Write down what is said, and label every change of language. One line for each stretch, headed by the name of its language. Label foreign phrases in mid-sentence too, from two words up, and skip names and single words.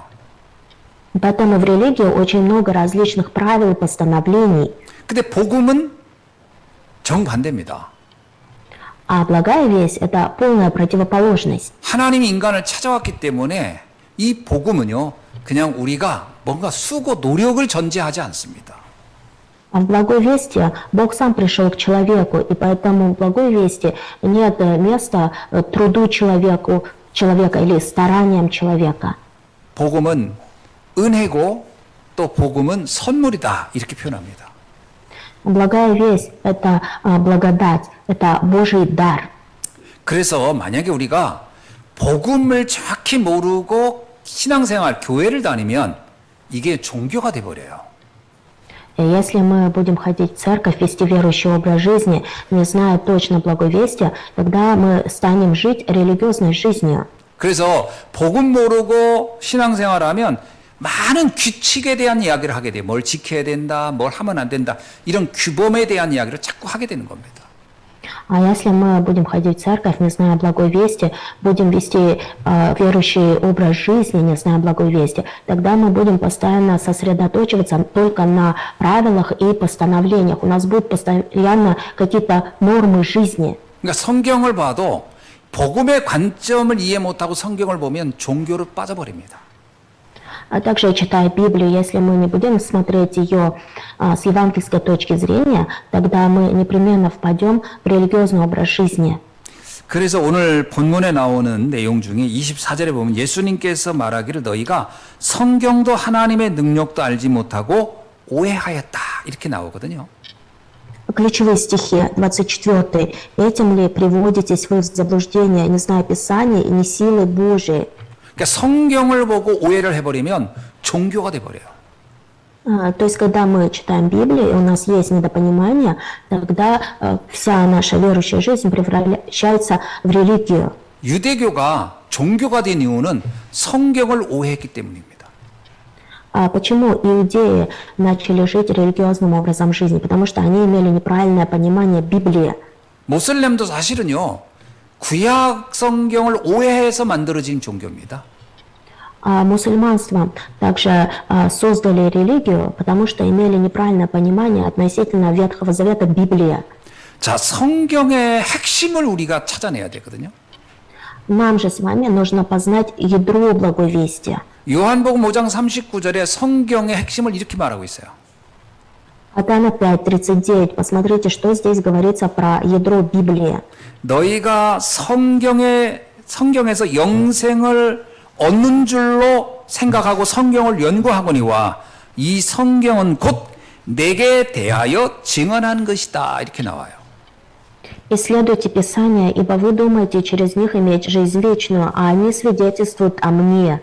Russian: Поэтому в религии очень много различных правил и постановлений.
Korean: 근데 복음은 정반대입니다.
Russian: А благая весть – это полная противоположность.
Korean: 하나님이 인간을 찾아왔기 때문에 이 복음은요, 그냥 우리가 뭔가 수고, 노력을 전제하지 않습니다.
Russian: А в благой вести Бог сам пришел к человеку, и поэтому в благой вести нет места труду человека или стараниям человека.
Korean: 복음은 은혜고 또 복음은 선물이다 이렇게 표현합니다.
Russian: Благая весть – это благодать, это Божий дар.
Korean: 그래서 만약에 우리가 복음을 정확히 모르고 신앙생활, 교회를 다니면 이게 종교가 돼버려요.
Russian: И если мы будем ходить в церковь, вести верующий образ жизни, не зная точно благой вести, тогда мы станем жить религиозной жизнью.
Korean: 그래서 복음 모르고 신앙생활하면 많은 규칙에 대한 이야기를 하게 돼요. 뭘 지켜야 된다, 뭘 하면 안 된다. 이런 규범에 대한 이야기를 자꾸 하게 되는 겁니다.
Russian: А если мы будем ходить в церковь, не зная благой вести, будем вести верующий образ жизни, не зная благой вести, тогда мы будем постоянно сосредоточиваться только на правилах и постановлениях. У нас будут постоянно какие-то нормы жизни.
Korean: 그러니까 성경을 봐도 복음의 관점을 이해 못하고 성경을 보면 종교로 빠져버립니다.
Russian: А также, читая Библию, если мы не будем смотреть ее с евангельской точки зрения, тогда мы непременно впадем в религиозный образ жизни.
Korean: 그래서 오늘 본문에 나오는 내용 중에 24절에 보면 예수님께서 말하기를 너희가 성경도 하나님의 능력도 알지 못하고 오해하였다 이렇게 나오거든요.
Russian: Ключевые стихи, 24. «Этим ли приводитесь вы в заблуждение, не зная Писания и не силы Божией?»
Korean: 그러니까 성경을 보고 오해를 해버리면 종교가 돼버려요.
Russian: То есть, когда мы читаем Библию, и у нас есть недопонимание, тогда вся наша верующая жизнь превращается в религию.
Korean: 유대교가 종교가 된 이유는 성경을 오해했기 때문입니다.
Russian: А почему иудеи начали жить религиозным образом жизни? Потому что они имели неправильное понимание Библии.
Korean: 모슬렘도 사실은요, 구약 성경을 오해해서 만들어진 종교입니다.
Russian: А мусульманство также создали религию, потому что имели неправильное понимание относительно Ветхого Завета Библии.
Korean: 자, 성경의 핵심을 우리가 찾아내야 되거든요.
Russian: Нам же с вами нужно познать ядро благой вести.
Korean: 요한복음 5장 39절에 성경의 핵심을 이렇게 말하고 있어요.
Russian: Иоанна 5:39. Посмотрите, что здесь говорится про ядро Библии.
Korean: 너희가 성경에서 영생을 얻는 줄로 생각하고 성경을 연구하거니와 이 성경은 곧 내게 대하여 증언한 것이다 이렇게 나와요.
Russian: Исследуйте Писания, ибо вы думаете через них иметь жизнь вечную, а они свидетельствуют о мне.